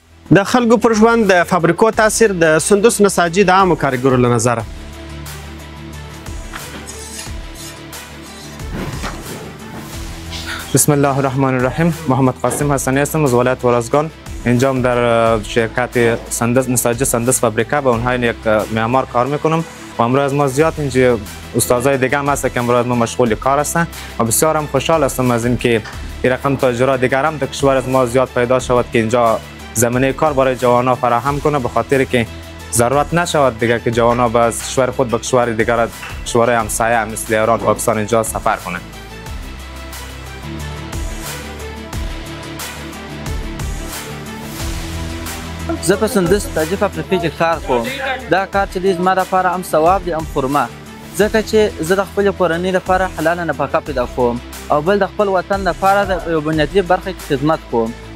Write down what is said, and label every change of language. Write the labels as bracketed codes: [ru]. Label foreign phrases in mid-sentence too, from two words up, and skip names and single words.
[ps] د خلکو پر ژوند د فابریکو تاثیر د سندس نساجي د عامو کارګرو له نظره. [ar] بسم الله الرحمن الرحیم. [fa] محمد قاسم حسنی هستم از ولایت ورازگان. اینجام در شرکت نساجی سندس فابریکه به عنوان یک معمار کار میکنم و امروز ما زیاد اینجا استادای دیگه هم هست که امروز ما مشغول کار هستن و بسیار هم خوشحال هستم از اینکه این رقم تاجرها دیگر هم در کشور از ما زیاد پیدا شود که اینجا زمینه کار برای جوانان فراهم کنه، به خاطر که ضرورت نشود دیگر که جوانان از کشور خود به کشور دیگر، کشورهای همسایه مثل ایران، پاکستان اینجا سفر کنه. [ps] زه په سندس نساجي فابریکې کې کار کوم. دا کار چې دی زما لپاره هم ثواب دی هم خرمه، ځکه چې زه د خپلې کورنۍ لپاره حلاله نفقه پیدا کوم او بل د خپل وطن لپاره د یو بنیادي برخه کې خدمت کوم.